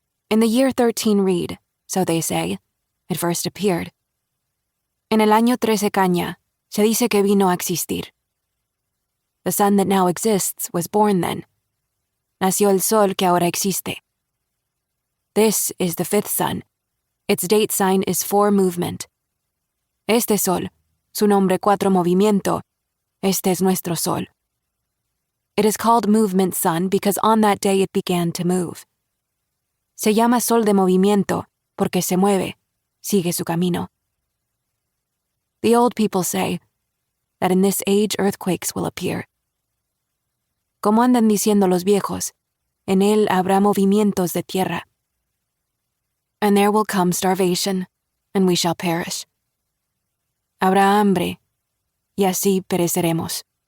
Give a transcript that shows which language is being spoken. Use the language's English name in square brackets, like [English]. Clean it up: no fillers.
[English] In the year 13 Reed, so they say, it first appeared. [Spanish] En el año 13 Caña, se dice que vino a existir. [English] The sun that now exists was born then. [Spanish] Nació el sol que ahora existe. [English] This is the fifth sun. Its date sign is 4 movement. [Spanish] Este sol, su nombre 4 movimiento, este es nuestro sol. [English] It is called movement sun because on that day it began to move. [Spanish] Se llama sol de movimiento porque se mueve, sigue su camino. [English] The old people say that in this age earthquakes will appear. [Spanish] Como andan diciendo los viejos, en él habrá movimientos de tierra. [English] And there will come starvation, and we shall perish. [Spanish] Habrá hambre, y así pereceremos.